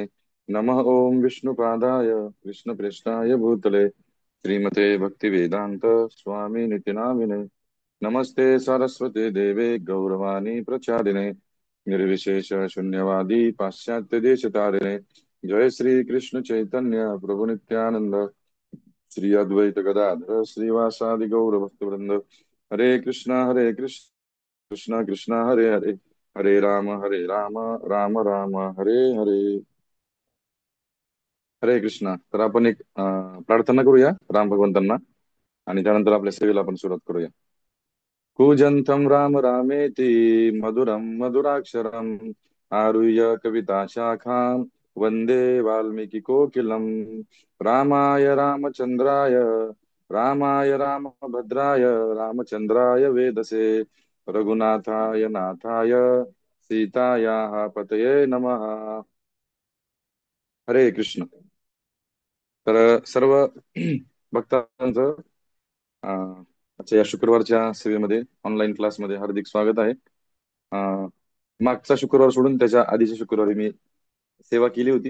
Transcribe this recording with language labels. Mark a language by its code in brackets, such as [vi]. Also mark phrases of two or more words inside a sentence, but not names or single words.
[sa] नमः ओम विष्णुपादाय कृष्णपृष्ठाय भूतले श्रीमते भक्तिवेदांत स्वामी निति नामिने। नमस्ते सरस्वते देवे गौरवाणी प्रचारिणे निर्विशेष शून्यवादी पाश्चात्य देश तारिणे। जय श्री कृष्ण चैतन्य प्रभु नित्यानंद श्री अद्वैत गदाधर श्रीवासादि गौर भक्तवृंद। हरे कृष्णा कृष्णा कृष्णा हरे हरे, हरे राम राम राम हरे हरे। हरे कृष्णा। [mr] तर आपण एक प्रार्थना करूया राम भगवंतांना आणि त्यानंतर आपल्या सेवेला आपण सुरुवात करूया। [sa] कूजन्तं राम रामेति मधुरं मधुराक्षरम् आरुह्य कविता शाखां वन्दे वाल्मीकि कोकिलम्। रामाय रामभद्राय रामचन्द्राय वेदसे रघुनाथाय नाथाय सीतायाः पतये नमः। हरे कृष्ण। [mr] तर सर्व भक्तांचं आजच्या या शुक्रवारच्या सेवेमध्ये [en] online classमध्ये [mr] हार्दिक स्वागत आहे। मागचा शुक्रवार सोडून त्याच्या आधीच्या शुक्रवारी मी सेवा केली होती।